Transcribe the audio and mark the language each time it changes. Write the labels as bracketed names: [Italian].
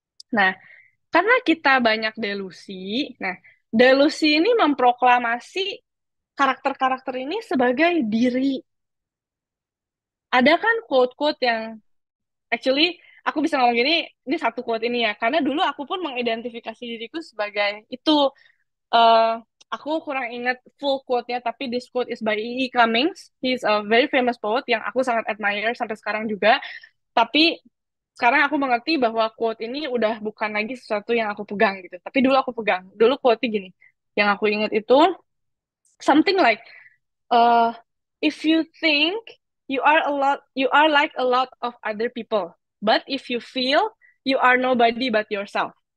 [Indonesian] Nah, karena kita banyak delusi, nah, delusi ini memproklamasi karakter-karakter ini sebagai diri. Ada kan quote-quote yang actually aku bisa ngomong gini, ini satu quote ini ya, karena dulu aku pun mengidentifikasi diriku sebagai itu. eh aku kurang ingat full quote-nya, tapi [English] this quote is by E. E. Cummings. He's a very famous poet [Indonesian] yang aku sangat [English] admire [Indonesian] sampai sekarang juga. Tapi sekarang aku mengerti bahwa quote ini udah bukan lagi sesuatu yang aku pegang gitu. Tapi dulu aku pegang. Dulu quote-nya gini. Yang aku ingat itu [English] something like, uh, if you think you are like a lot of other people. But if you feel, you are nobody but yourself.